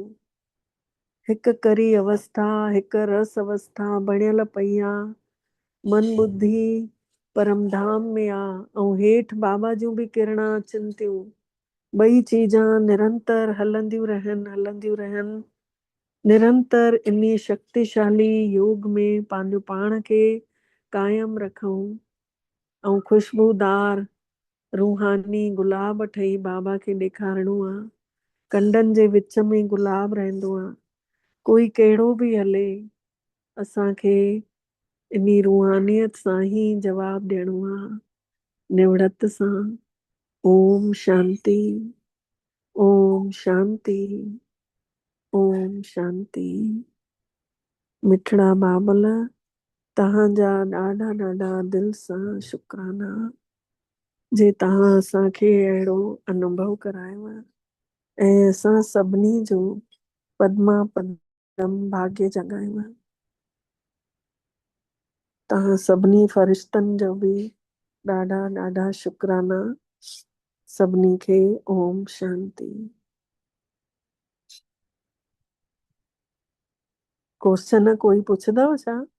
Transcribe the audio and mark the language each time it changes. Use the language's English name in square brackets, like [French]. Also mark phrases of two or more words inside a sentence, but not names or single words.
[Sindhi] हिकु करी अवस्था, हिकु रस अवस्था बणियल पई आहे, मन बुद्धि परमधाम में आहे, ऐं हेठि बाबा जूं बि किरणा अचनि थियूं। ॿई चीजां निरंतर हलंदियूं रहनि, निरंतर इन शक्तिशाली योग में पंहिंजो पाण खे कायम रखूं, ऐं खुशबूदार रूहानी गुलाब ठही बाबा खे ॾेखारणो आहे। कंडनि जे विच में गुलाब रहंदो आहे, कोई कहिड़ो बि हले, असांखे इन रूहानियत सां ई जवाब ॾियणो आहे, निवड़त सां। ओम शांति, ओम शांति, ओम शांति। मिठड़ा बाबल, तव्हांजा ॾाढा ॾाढा दिलि सां शुक्राना, जे तव्हां असांखे अहिड़ो अनुभव करायो आहे, ऐं असां सभिनी जो पद्मा पदम भाग्य जगायो आहे। तव्हां सभिनी फ़रिश्तनि जो बि ॾाढा ॾाढा शुक्राना। सभिनी खे ओम शांति। क्वेश्चन कोई पुछंदव छा?